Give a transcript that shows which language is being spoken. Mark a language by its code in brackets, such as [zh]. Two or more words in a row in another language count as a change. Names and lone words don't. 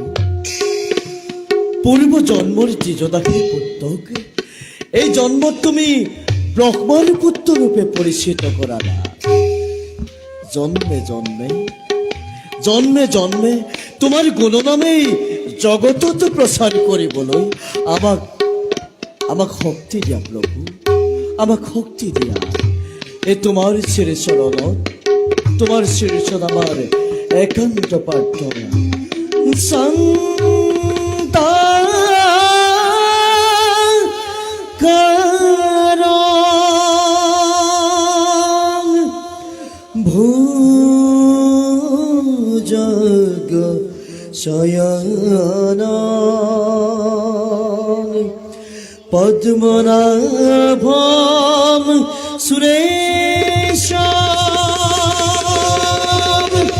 [as] পূর্ব জন্মর জীজদাসের পুত্রক এই জন্ম তুমি ব্রহ্মার পুত্র রূপে পরিচিত করালা। জন্মে জন্মে জন্মে জন্মে তোমার গুণনামেই জগতত প্রচার কৰিবলৈ আমাক শক্তি দিয়া প্ৰভু, আমাক শক্তি দিয়া। এই তোমাৰ শ্ৰীচৰণত, তোমাৰ শ্ৰীচৰণ আমাৰ একান্ত প্ৰাৰ্থনা। [sa] ভুজগ শয়ন পদ্মনাভম সুরেশম